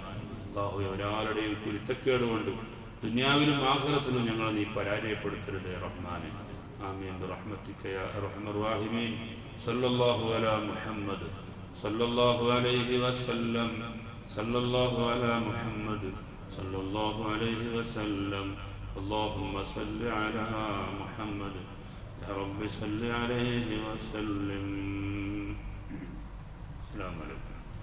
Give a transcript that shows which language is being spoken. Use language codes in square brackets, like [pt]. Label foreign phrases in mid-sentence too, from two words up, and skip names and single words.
[ml] അല്ലാഹുവേ, ഒരാളുടെയും കുരുത്തക്കേട് കൊണ്ട് ദുനിയാവിലും ആഖിറത്തിലും ഞങ്ങളെ നീ പരാജയപ്പെടുത്തരുതേ റഹ്മാനെ. [ar] آمين برحمتك يا أرحم الراحمين. صلى الله على محمد صلى الله عليه وسلم. صلى الله على محمد صلى الله عليه وسلم. اللهم صل على محمد يا رب صل عليه وسلم. السلام عليكم.